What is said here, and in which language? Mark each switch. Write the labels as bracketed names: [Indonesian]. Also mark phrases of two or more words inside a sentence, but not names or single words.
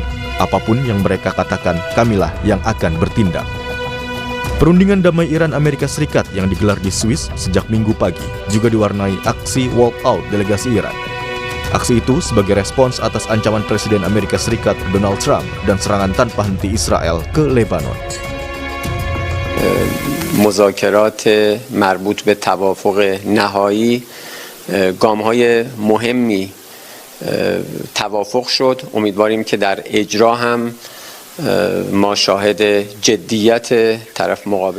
[Indonesian] Apapun yang mereka katakan, kamilah yang akan bertindak. Perundingan damai Iran-Amerika Serikat yang digelar di Swiss sejak Minggu pagi juga diwarnai aksi walkout delegasi Iran. Aksi itu sebagai respons atas ancaman Presiden Amerika Serikat Donald Trump dan serangan tanpa henti Israel ke Lebanon. [Persian] مذاکرات مربوط به توافق نهایی گام‌های مهمی توافق شد. امیدواریم که در اجرا هم ما شاهد جدیت طرف مقابل.